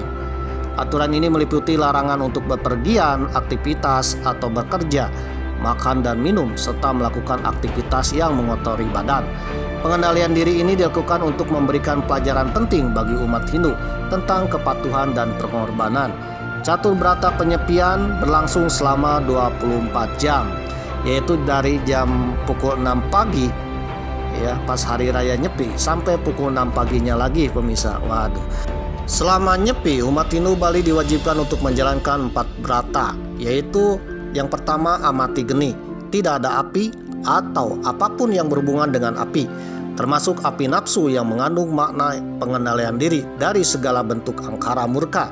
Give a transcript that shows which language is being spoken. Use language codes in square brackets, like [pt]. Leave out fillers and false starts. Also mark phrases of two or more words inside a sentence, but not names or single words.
[id] Aturan ini meliputi larangan untuk bepergian, aktivitas atau bekerja, makan dan minum, serta melakukan aktivitas yang mengotori badan. Pengendalian diri ini dilakukan untuk memberikan pelajaran penting bagi umat Hindu tentang kepatuhan dan pengorbanan. Catur Brata penyepian berlangsung selama 24 jam, yaitu dari jam pukul 6 pagi ya pas hari raya Nyepi sampai pukul 6 paginya lagi pemirsa. Waduh. Selama Nyepi, umat Hindu Bali diwajibkan untuk menjalankan 4 brata, yaitu yang pertama amati geni, tidak ada api atau apapun yang berhubungan dengan api, termasuk api nafsu yang mengandung makna pengendalian diri dari segala bentuk angkara murka.